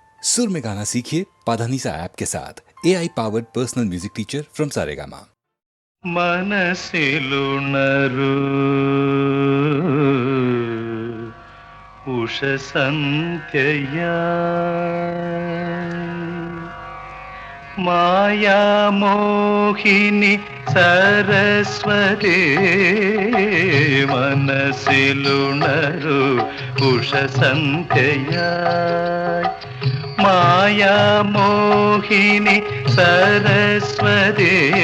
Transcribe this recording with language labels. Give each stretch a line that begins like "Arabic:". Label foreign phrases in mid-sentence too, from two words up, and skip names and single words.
Hindi: सुर में गाना सीखिए पाधानीसा ऐप के साथ
English: AI powered personal music teacher from
Hindi: सारेगामा।
Malayalam: മനസ്സിലുണരു ഉഷസന്ധ്യയാ മായാമോഹിനി സരസ്വതി മനസ്സിലുണരു ഉഷസന്ധ്യയാ മായാമോഹിനി സരസ്വതി